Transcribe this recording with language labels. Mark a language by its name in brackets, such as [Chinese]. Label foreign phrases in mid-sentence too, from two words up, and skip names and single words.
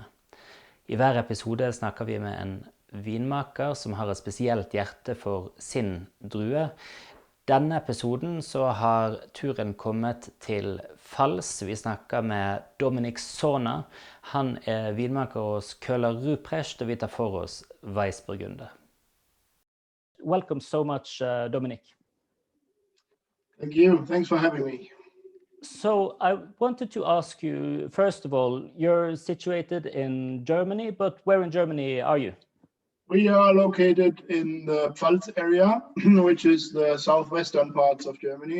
[Norwegian] I hver episode snakker vi med en vinmaker som har et spesielt hjerte for sin drue. Denne episoden så har turen kommet til Pfalz. Vi snakker med Domninik Sona. Han er vinmaker hos Koehler Ruprecht, og vi tar for oss weissburgunder. [English] Welcome so much, Domninik. Thank you. Thanks for having me. So I wanted to ask you, first of all, you're situated in Germany, but where in Germany are you? We are located in the Pfalz area, which is the southwestern parts of Germany.